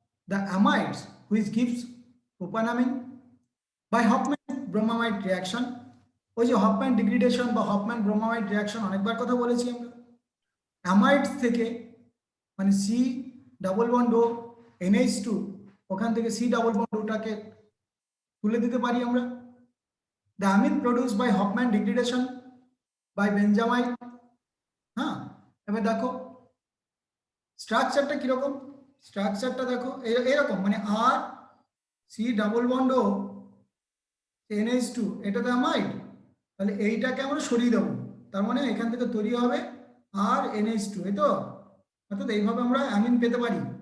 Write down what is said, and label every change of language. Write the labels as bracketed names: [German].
[English] the amides which gives propanamine by Hofmann bromamide reaction, [Bangla] ওই যে Hofmann degradation বা Hofmann ব্রোমামাইড reaction অনেকবার কথা বলেছি আমরা। অ্যামাইডস থেকে মানে C ডাবল বন্ড ও NH2, ওখান থেকে C ডাবল বন্ড ওটাকে তুলে দিতে পারি আমরা। [English] the amine produced by Hofmann degradation by benzamine. [Bangla] হ্যাঁ, এবার দেখো স্ট্রাকচারটা কিরকম, স্ট্রাকচারটা দেখো এরকম, মানে আর C ডাবল বন্ড ও NH2, এটা তো অ্যামাইড, তাহলে এইটাকে আমরা সরিয়ে দেবো, তার মানে এখান থেকে তৈরি হবে আর NH2, এই তো, অর্থাৎ এইভাবে আমরা অ্যামিন পেতে পারি।